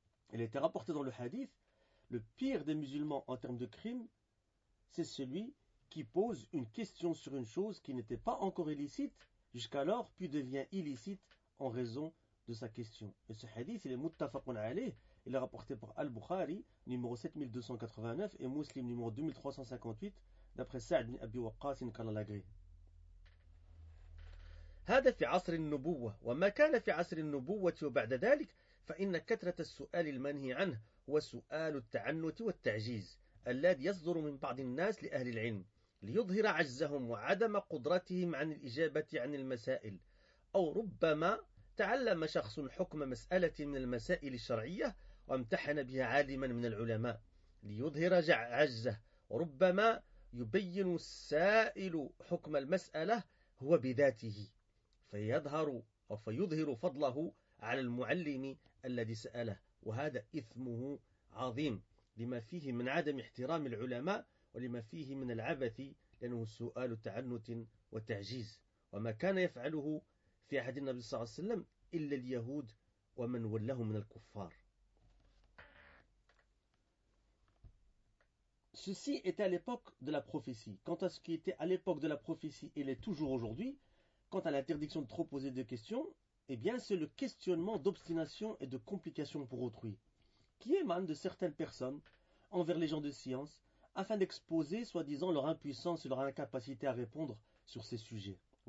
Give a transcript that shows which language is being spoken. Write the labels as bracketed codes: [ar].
[fr] Elle était rapportée dans le hadith, le pire des musulmans en termes de crime, c'est celui qui pose une question sur une chose qui n'était pas encore illicite jusqu'alors, puis devient illicite en raison de sa question. Et ce hadith, il est muttafaqun alayh, il est rapporté par Al-Bukhari, numéro 7289, et Muslim, numéro 2358, d'après Sa'd ibn Abi Waqqas, inkallah l'agré. [ar] هذا في عصر النبوة وما كان في عصر النبوة وبعد ذلك فإن كثرة السؤال المنهي عنه هو سؤال التعنت والتعجيز الذي يصدر من بعض الناس لأهل العلم ليظهر عجزهم وعدم قدرتهم عن الإجابة عن المسائل أو ربما تعلم شخص حكم مسألة من المسائل الشرعية وامتحن بها عالما من العلماء ليظهر عجزه وربما يبين السائل حكم المسألة هو بذاته فيظهر أو فيظهر فضله على المعلم الذي سأله وهذا إثمه عظيم لما فيه من عدم احترام العلماء ولما فيه من العبث لأنه سؤال تعنت وتعجيز وما كان يفعله في عهد النبي صلى الله عليه وسلم إلا اليهود ومن ولهم من الكفار. [fr] Ceci était à l'époque de la prophétie. Quant à ce qui était à l'époque de la prophétie, il est toujours aujourd'hui. Quant à l'interdiction de trop poser de questions, eh bien c'est le questionnement d'obstination et de complications pour autrui, qui émane de certaines personnes envers les gens de science, afin d'exposer, soi-disant, leur impuissance et leur incapacité à répondre sur ces sujets.